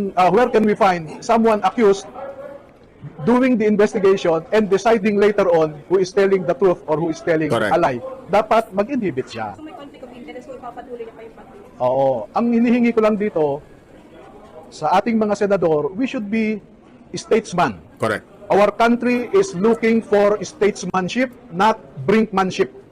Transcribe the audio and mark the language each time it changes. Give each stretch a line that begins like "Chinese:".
English: Where can we find someone accused doing the investigation and deciding later on who is telling the truth or who is telling Correct. a lie?
Filipino: Dapat mag-inhibit siya. So may conflict of interest kung ipapatuloy niya pa yung patuloy. Oo. Ang hinihingi ko lang dito sa ating mga senador,
English: we should be statesman. Correct. Our country is looking for statesmanship, not brinkmanship.